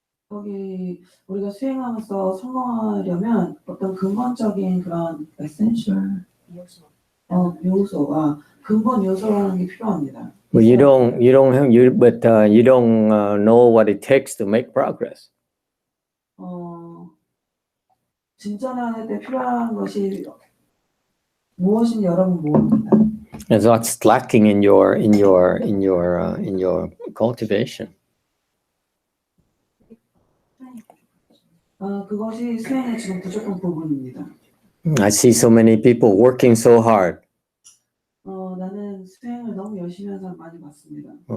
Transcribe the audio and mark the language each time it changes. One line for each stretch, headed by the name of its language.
Korean: 거기 우리가 수행하면서 성공하려면 어떤 근본적인 그런 essential 요소와 근본 요소라는 게 필요합니다.
English: But you don't know what it takes to make progress.
Korean: 진전하는 데 필요한 것이 무엇인지 여러분 모릅니다.
English: And that's lacking in your cultivation.
Korean: 그것이 수행의 지금 부족한 부분입니다.
English: I see so many people working so hard,
Korean: 나는 수행을 너무 열심히 하는 사람 많이 봤습니다.